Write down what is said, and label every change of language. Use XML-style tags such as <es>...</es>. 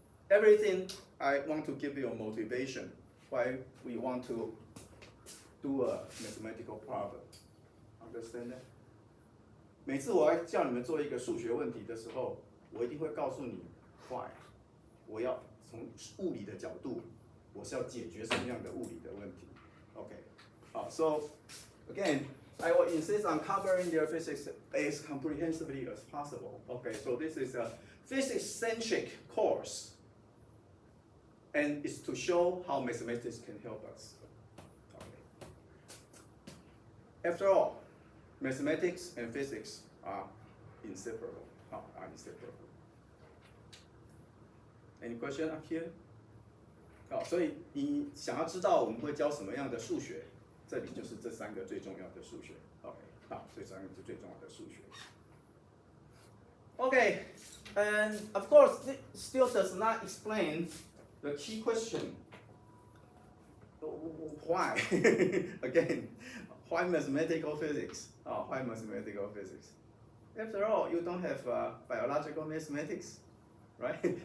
<en>Everything I want to give you a motivation why we want to do a mathematical problem. Understand that?</en> <zh>每次我要叫你们做一个数学问题的时候，我一定会告诉你 why， 我要从物理的角度，我是要解决什么样的物理的问题。</zh> <en>Okay, so again, I will insist on covering their physics as comprehensively as possible. Okay, so this is a physics-centric course, and it's to show how mathematics can help us. Okay. After all, mathematics and physics are inseparable. Are inseparable. Any question up here?</en> <zh>好，所以你想要知道我们会教什么样的数学，这里就是这3个最重要的数学。 OK， 好，这3个是最重要的数学。</zh> <en>Okay, and of course, this still does not explain the key question. Why? Again, why mathematical physics? Why mathematical physics? After all, you don't have biological mathematics, right?</en>